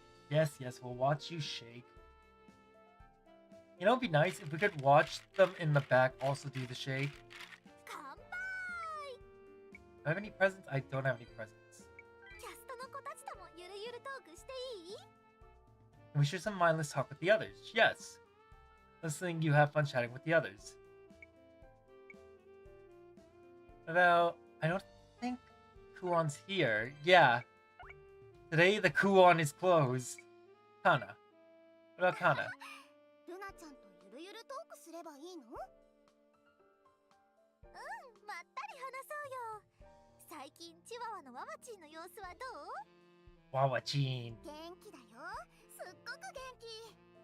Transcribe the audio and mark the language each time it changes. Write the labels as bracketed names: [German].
[English] Yes, yes, we'll watch you shake. You know, it'd be nice if we could watch them in the back also do the shake. [Japanese] 乾杯。 [English] Do I have any presents? I don't have any presents. [Japanese] キャストの子たちともゆるゆるトークしていい？ [English] Can we share some mindless talk with the others? Yes. Listening, you have fun chatting with the others. Although, I don't think Kuon's here. Yeah. Today, the Kuon is closed. Kana. What about Kana? [Japanese] ルナちゃんとゆるゆるトークすればいいの？まったり話そうよ。最近チワワのワワチンの様子はどう？ [English] Wawachin. [Japanese] 元気だよ。すっごく元気。